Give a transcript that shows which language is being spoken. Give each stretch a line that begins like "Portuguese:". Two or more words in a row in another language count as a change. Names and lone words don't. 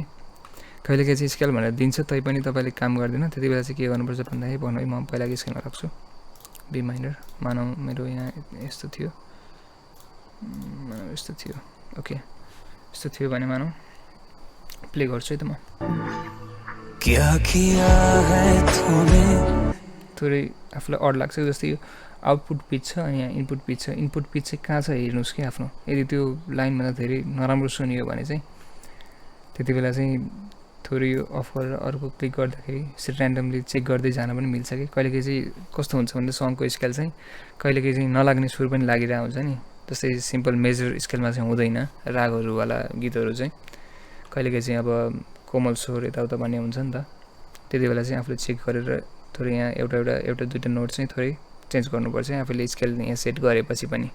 Nepali: कहिलेकाहीँ चाहिँ स्केल भनेर दिन्छ तैपनि तपाईले काम गर्दैन, त्यति बेला चाहिँ के गर्नुपर्छ भन्दाखेरि भन्नु है म पहिलाको स्केलमा राख्छु
English: B minor,
Nepali: मानौ मेरो यहाँ यस्तो थियो, यस्तो थियो, ओके यस्तो थियो भने मानौ प्ले गर्छु है त म।
Hindi: क्या किया है तूने,
Nepali: थोरै आफूलाई अड लाग्छ जस्तै यो
English: output pitch
Nepali: छ अनि यहाँ
English: input pitch
Nepali: छ।
English: input pitch
Nepali: चाहिँ कहाँ छ हेर्नुहोस् कि आफ्नो, यदि त्यो लाइनभन्दा धेरै नराम्रो सुनियो भने चाहिँ त्यति बेला चाहिँ थोरै यो अफ गरेर अर्को क्लिक गर्दाखेरि यसरी ऱ्यान्डमली चेक गर्दै जान पनि मिल्छ कि कहिलेकाहीँ चाहिँ कस्तो हुन्छ भने सङको स्केल चाहिँ कहिलेकाहीँ चाहिँ नलाग्ने सुर पनि लागिरहेको हुन्छ नि, जस्तै
English: simple major
Nepali: स्केलमा चाहिँ हुँदैन रागहरूवाला गीतहरू चाहिँ, कहिलेकाहीँ चाहिँ अब कोमल स्वर यताउता भन्ने हुन्छ नि त, त्यति बेला चाहिँ आफूले चेक गरेर थोरै यहाँ एउटा दुईवटा नोट चाहिँ थोरै चेन्ज गर्नुपर्छ आफूले स्केल यहाँ सेट गरेपछि पनि।